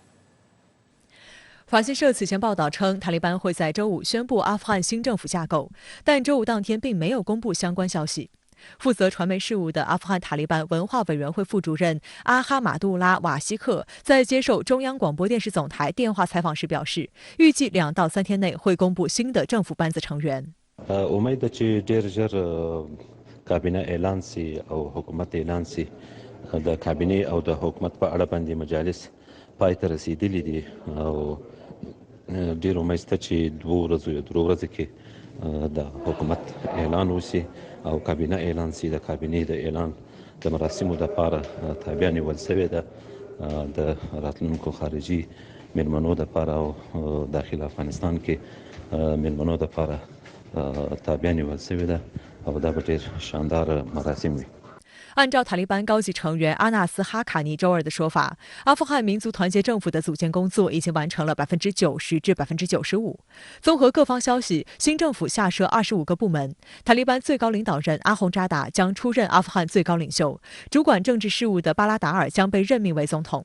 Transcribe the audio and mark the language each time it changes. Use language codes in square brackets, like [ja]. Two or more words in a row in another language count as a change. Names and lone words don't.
[zh] 法新社此前报道称，塔利班会在周五宣布阿富汗新政府架构，但周五当天并没有公布相关消息。负责传媒事务的阿富汗塔利班文化委员会副主任阿哈马杜拉·瓦希克在接受中央广播电视总台电话采访时表示，预计2到3天内会公布新的政府班子成员。 [ps] امید چې ډېر ژر کابینه اعلان سي او حکومت اعلان سي د کابینه او د حکومت په اړه باندې مجالس پای ته رسیدلي دي او ډېر امید شته چې 2 ورځې کې د حکومت اعلان وشي او کابینه اعلان سي. د کابینه د اعلان د مراسمو لپاره تابع نیول شوې ده د راتلونکو خارجي مېلمنو لپاره او داخل افغانستان کې مېلمنو لپاره تابع نیول شوې ده او دا به ډېر شاندار مراسم وي。 [zh] 按照塔利班高级成员阿纳斯哈卡尼周二的说法，阿富汗民族团结政府的组建工作已经完成了90%至95%。综合各方消息，新政府下设25个部门，塔利班最高领导人阿洪扎达将出任阿富汗最高领袖，主管政治事务的巴拉达尔将被任命为总统。